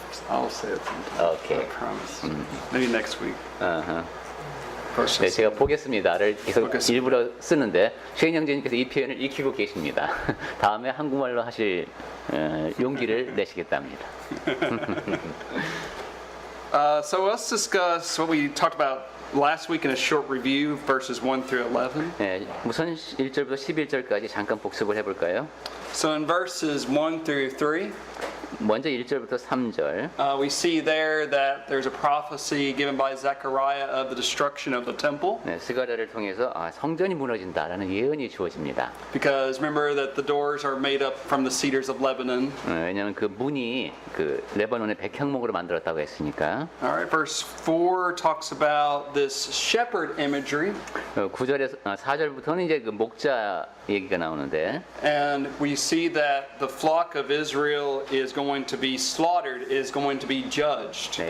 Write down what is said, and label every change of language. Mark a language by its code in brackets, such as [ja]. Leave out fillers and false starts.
[en] I'll say it sometime. [ko] 오케이. [en] I promise. Maybe next week. [ko] 네, 제가 보겠습니다를 계속 보겠습니다. 일부러 쓰는데 최인 형제님께서 이 표현을 익히고 계십니다. 다음에 한국말로 하실 용기를 내시겠답니다. [en] So let's discuss what we talked about last week in a short review, verses 1 through 11. [ko] 네, 우선 1절부터 11절까지 잠깐 복습을 해볼까요? [en] So in verses 1 through 3, [ko] 먼저 1절부터 3절. [en] we see there that there's a prophecy given by Zechariah of the destruction of the temple. [ko] 네, 스가랴를 통해서 성전이 무너진다라는 예언이 주어집니다. [en] Because remember that the doors are made up from the cedars of Lebanon. [ko] 왜냐하면 그 문이 그 레바논의 백향목으로 만들었다고 했으니까. [en] All right, verse 4 talks about this shepherd imagery. [ko] 9절에서 4절부터는 이제 그 목자 얘기가 나오는데. [en] And we see that the flock of Israel is going to be slaughtered, is going to be judged.